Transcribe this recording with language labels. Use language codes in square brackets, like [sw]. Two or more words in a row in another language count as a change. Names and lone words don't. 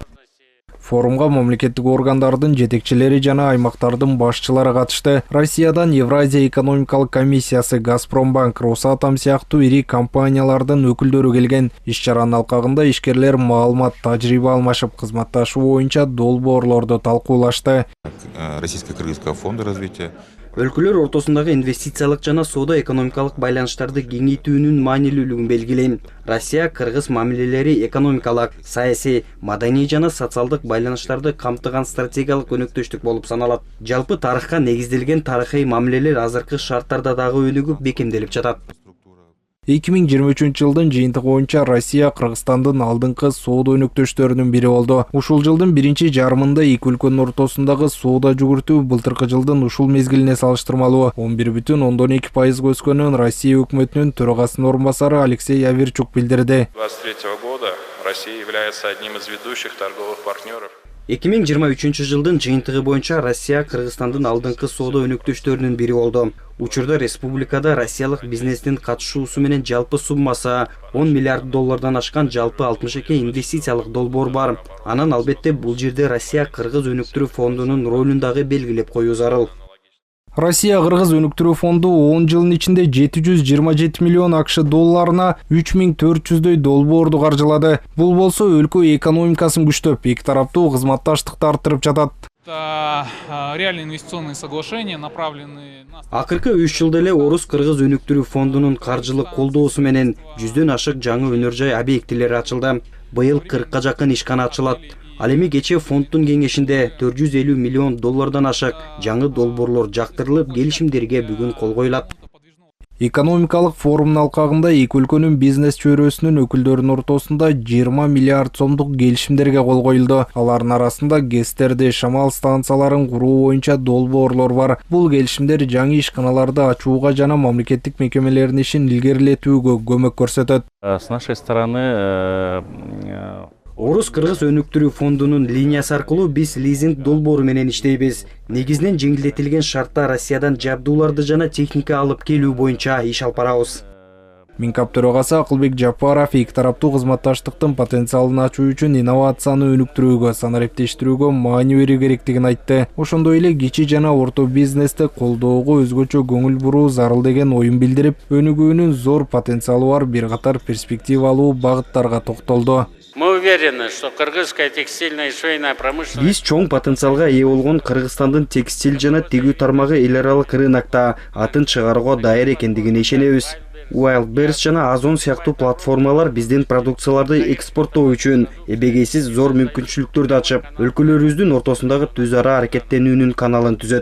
[ky] Форумга мамлекеттик органдардын жетекчилери жана аймактардын башчылары катышты. Россиядан Евразия экономикалык комиссиясы, Газпромбанк, Росатом сыяктуу ири компаниялардын өкүлдөрү келген. Иш-чаранын алкагында ишкерлер маалымат, тажрыйба алмашып, кызматташуу боюнча долбоорлорду талкуулашты. [ru] Российско-Кыргызского фонда развития. [ky] Өлкөлөр ортосундагы инвестициялык жана соода экономикалык байланыштарды кеңейтүүнүн маанилүүлүгүн белгилейм. Россия Кыргыз мамилелери экономикалык, саясий, маданий жана социалдык байланыштарды камтыган стратегиялык өнөктөштүк болуп саналат. Жалпы тарыхка негизделген тарыхый мамилелер азыркы шарттарда дагы өнүгүп бекемделип жатат. 2023 жылдын жыйынтыгы боюнча Россия Кыргызстандын алдыңкы соода өнөктөштөрүнүн бири болду. Ушул жылдын биринчи жарымында эки өлкөнүн ортосундагы соода жүгүртүү былтыркы жылдын ушул мезгилине салыштырмалуу 11,2% өскөнүн Россия өкмөтүнүн төрагасынын орун басары Алексей Аверчук билдирди. [ru] 2023 года Россия является одним из ведущих торговых партнеров. [ky] 2023 жылдын жыйынтыгы боюнча Россия Кыргызстандын алдыңкы соода өнөктөштөрүнүн бири болду. Учурда республикада россиялык бизнестин катышуусу менен жалпы суммасы 10 миллиард доллардан ашкан жалпы 62 инвестициялык долбоор бар. Анан албетте бул жерде Россия Кыргыз өнүктүрүү фондунун ролун дагы белгилеп коюу зарыл. Россия Кыргыз өнүктүрүү фонду 10 жылдын ичинде 727 миллион АКШ долларына 3400дөй долбоорду каржылады. Бул болсо өлкө экономикасын күчтөп, эки тараптуу кызматташтыкты арттырып жатат. [ru] Реальные инвестиционные соглашения направлены на... [ky] Акыркы 3 жылда эле Орус Кыргыз өнүктүрүү фондунун каржылык колдоосу менен 100дөн ашык жаңы өнөр жай объектилери ачылды. Быйыл 40ка жакын ишкана ачылат. Ал эми кечээ фонддун кеңешинде 450 миллион доллардан ашык жаңы долбоорлор жактырылып, келишимдерге бүгүн кол коюлат. Экономикалык форумдун алкагында эки өлкөнүн бизнес чөйрөсүнүн өкүлдөрүнүн ортосунда 20 миллиард сомдук келишимдерге кол коюлду. Алардын арасында ГЭСтерде шамал станцияларын куруу боюнча долбоорлор бар. Бул келишимдер жаңы ишканаларды ачууга жана мамлекеттик мекемелердин ишин илгерилетүүгө көмөк көрсөтөт. [ru] С нашей стороны [ky] Орус Кыргыз өнүктүрүү фондунун линиясы аркылуу биз лизинг долбоору менен иштейбиз. Негизинен жеңилдетилген шартта Россиядан жабдууларды жана техника алып келүү боюнча иш алып барабыз. Минкап төрагасы Акылбек Жапаров эки тараптуу кызматташтыктын потенциалын ачуу үчүн инновацияны өнүктүрүүгө, санариптештирүүгө маани берүү керектигин айтты. Ошондой эле кичи жана орто бизнести колдоого өзгөчө көңүл буруу зарыл деген оюн билдирип, өнүгүүнүн зор потенциалы бар бир катар перспективалуу багыттарга токтолду. [ru] Мы уверены, что кыргызская текстильная и швейная промышленность... [ky] Биз чоң потенциалга ээ болгон Кыргызстандын текстиль жана тигүү тармагы эл аралык рынокто атын чыгарууга даяр экендигине ишенебиз. Wildberries жана Озон сыяктуу платформалар биздин продукцияларды экспорттоо үчүн эбегейсиз зор мүмкүнчүлүктөрдү ачып, өлкөлөрүбүздүн ортосундагы түз ара аракеттенүүнүн каналын түзөт.